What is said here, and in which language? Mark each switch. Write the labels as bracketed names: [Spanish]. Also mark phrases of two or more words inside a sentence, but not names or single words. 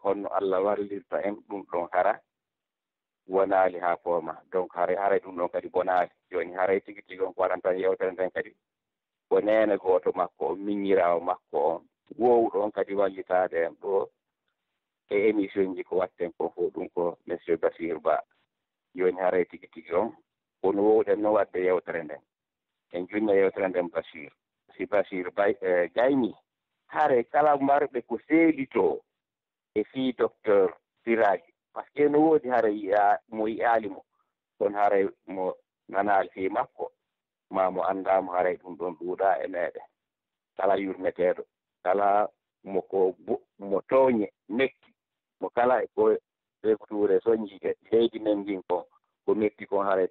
[Fula] ko honno Allah wallirta en ɗum ɗon hara wonaali haa fooma donc haray ɗum ɗon kadi bonaali jooni haray tigi tigi on ko waɗan tan yewtere nden kadi ko neene gooto makko o miññiraawo makko on wowɗo on kadi wallitaade en ɗo e émission ji ko watten ko fof ɗum ko monsieur Bassirou Ba jooni haray tigi tigi on kono wowɗen noon waɗde yewtere nden en junno yewtere nden Bassirou si Bachir Gayni hare kala marɓe ko seedito e fii docteur Siraji [French] par ce que [Fula] no woodi hara yiya mo yiyaali mo kono haray mo nanaali fii makko ma mo anndaamo haray ɗum ɗon ɗuuɗaa e meeɗen kala yurmeteeɗo kala mo tooñe mekki mo kala ko ɓektuure soñji leydi men ndin ko mekki kon haray